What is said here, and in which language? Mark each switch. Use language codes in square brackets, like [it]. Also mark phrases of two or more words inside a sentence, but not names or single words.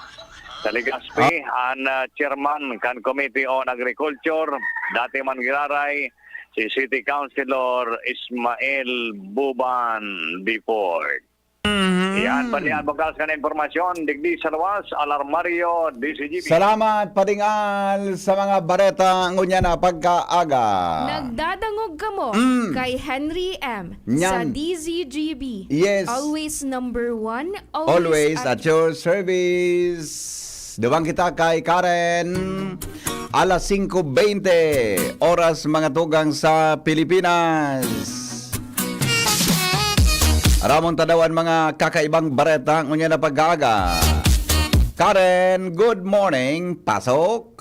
[bik] Sa Legazpi, ang chairman kan Committee on Agriculture, dati man giraray, si City Councilor Ismael Buban before. Yan pa niyan bukas ka na informasyon, digdi sa luwas, Alarmario, DCGP. Salamat, Paring Al, sa mga bareta ngunyan na pagkaaga. Nagdadangog ka mo kay Henry M. sa Nyan. DZGB. [en] Yes. Always number one. Always at your service. [bik] Duwang kita kay Karen. Alas 5:20 oras mga tugang sa Pilipinas. Ramon tadawan mga kakaibang bareta ngunya na pag-aga. [en] Karen, good morning. Pasok.